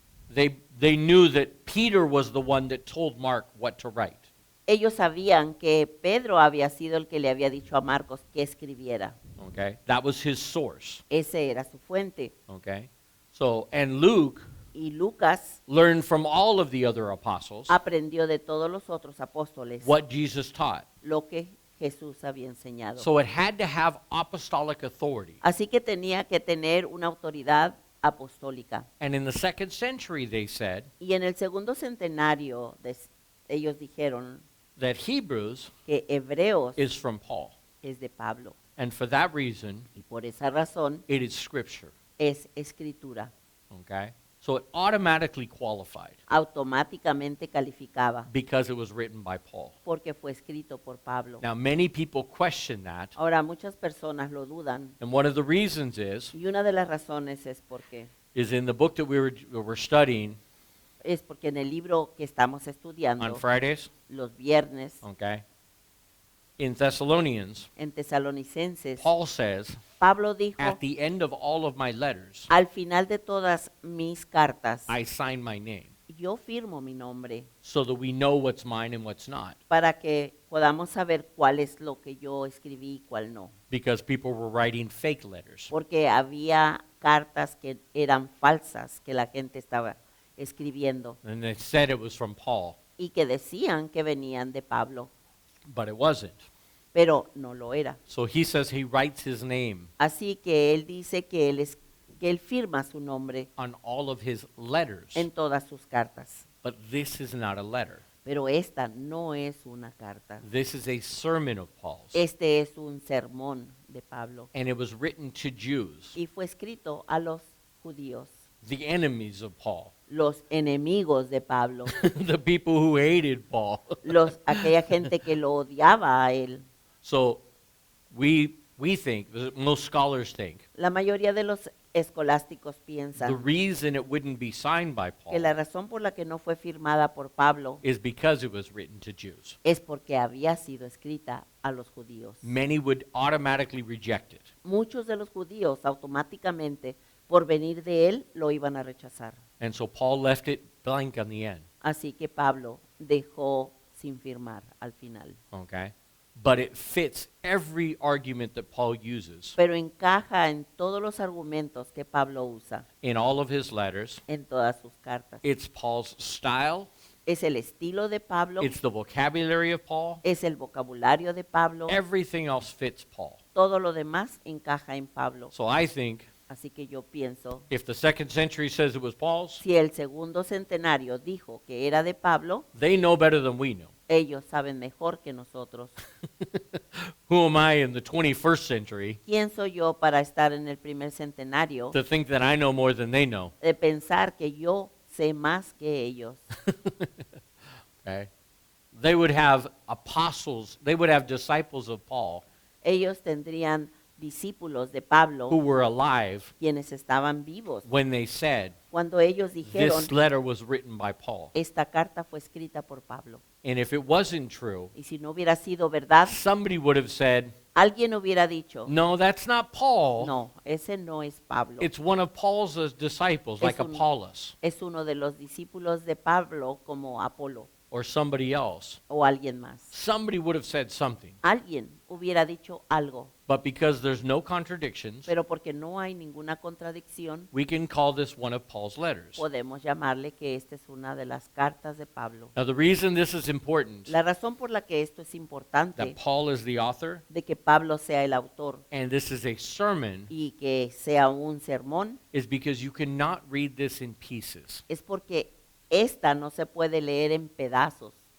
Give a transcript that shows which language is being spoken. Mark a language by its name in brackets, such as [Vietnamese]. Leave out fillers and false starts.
[English] They knew that Peter was the one that told Mark what to write. [Spanish] Ellos sabían que Pedro había sido el que le había dicho a Marcos que escribiera. [English] Okay? That was his source, [Spanish] Ese era su fuente. [English] okay? So, and Luke [Spanish] Y Lucas [English] learned from all of the other apostles [Spanish] aprendió de todos los otros apóstoles [English] what Jesus taught. [Spanish] lo que Jesús había enseñado. [English] So it had to have apostolic authority. [Spanish] Así que tenía que tener una autoridad apostólica. [English] And in the 2nd century, they said [Spanish] Y en el segundo centenario ellos dijeron [English] that Hebrews [Spanish] que Hebreos [English] is from Paul. [Spanish] es de Pablo. [English] And for that reason, [Spanish] Y por esa razón [English] it is scripture. [Spanish] es escritura. [English] Okay? So it automatically qualified [Spanish] Automáticamente calificaba [English] because it was written by Paul. [Spanish] porque fue escrito por Pablo. [English] Now, many people question that, [Spanish] Ahora muchas personas lo dudan [English] and one of the reasons [Spanish] y una de las razones es porque [English] is in the book that we were studying [Spanish] en el libro que estamos [English] on [Spanish] estudiando [English] Fridays, [Spanish] los viernes [English] okay? In Thessalonians, [Spanish] en Tesalonicenses, [English] Paul says, [Spanish] Pablo dijo, [English] at the end of all of my letters, [Spanish] al final de todas mis cartas, [English] I sign my name [Spanish] yo firmo mi nombre [English] so that we know what's mine and what's not. [Spanish] para que podamos saber cuál es lo que yo escribí y cuál no. [English] Because people were writing fake letters. [Spanish] Porque había cartas que eran falsas que la gente estaba escribiendo [English] And they said it was from Paul, [Spanish] y que decían que venían de Pablo, [English] but it wasn't. [Spanish] pero no lo era. [English] So he says he writes his name [Spanish] Así que él dice que él firma su nombre [English] on all of his letters. [Spanish] en todas sus cartas. [English] But this is not a letter. [Spanish] Pero esta no es una carta. [English] This is a sermon of Paul's. [Spanish] Este es un sermón de Pablo [English] And it was written to Jews, [Spanish] y fue escrito a los judíos, [English] the enemies of Paul, [Spanish] los enemigos de Pablo, [English] the people who hated Paul. [Spanish] aquella gente que lo odiaba a él. [English] So we think, most scholars think, [Spanish] La mayoría de los escolásticos [English] the [Spanish] piensan [English] reason it wouldn't be signed by [Spanish] que la [English] Paul [Spanish] razón por la que no fue firmada por Pablo [English] is because it was written to Jews. [Spanish] es porque había sido escrita a los judíos. [English] Many would automatically reject it. [Spanish] Muchos de los judíos automáticamente, por venir de él, lo iban a rechazar. [English] And so Paul left it blank on the end. [Spanish] Así que Pablo dejó sin firmar al final. [English] Okay? But it fits every argument that Paul uses [Spanish] Pero encaja en todos los argumentos que Pablo usa [English] in all of his letters. [Spanish] en todas sus cartas. [English] It's Paul's style, [Spanish] Es el estilo de Pablo, [English] it's the vocabulary of Paul. [Spanish] es el vocabulario de Pablo, [English] Everything else fits Paul. [Spanish] todo lo demás encaja en Pablo. [English] So I think [Spanish] Así que yo pienso, [English] if the 2nd century says it was Paul's, [Spanish] si el segundo centenario dijo que era de Pablo, [English] they know better than we know. [Spanish] ellos saben mejor que nosotros. [English] Who am I in the 21st century [Spanish] ¿Quién soy yo para estar en el primer centenario [English] to think that I know more than they know? [Spanish] de pensar que yo sé más que ellos? [English] Okay? They would have apostles, they would have disciples of Paul [Spanish] Ellos tendrían discípulos de [English] who [Spanish] Pablo, [English] were alive [Spanish] quienes estaban vivos, [English] when they said, [Spanish] cuando ellos dijeron, [English] this letter was written by Paul. [Spanish] esta carta fue escrita por Pablo. [English] And if it wasn't true, [Spanish] Y si no hubiera sido verdad, [English] somebody would have said, [Spanish] alguien hubiera dicho, [English] no, that's not Paul. [Spanish] no, ese no es Pablo. [English] It's one of Paul's disciples, like [Spanish] Es un- [English] Apollos [Spanish] Es uno de los discípulos de Pablo como Apolo [English] or somebody else. [Spanish] o alguien más. [English] Somebody would have said something. [Spanish] Alguien hubiera dicho algo, [English] But because there's no contradictions, [Spanish] pero porque no hay ninguna contradicción, [English] we can call this one of Paul's letters. [Spanish] podemos llamarle que esta es una de las cartas de Pablo. [English] Now, the reason this is important, [Spanish] La razón por la que esto es importante, [English] that Paul is the author, [Spanish] de que Pablo sea el autor [English] and this is a sermon, [Spanish] y que sea un sermón, [English] is because you cannot read this in pieces. [Spanish] es porque esta no se puede leer en pedazos.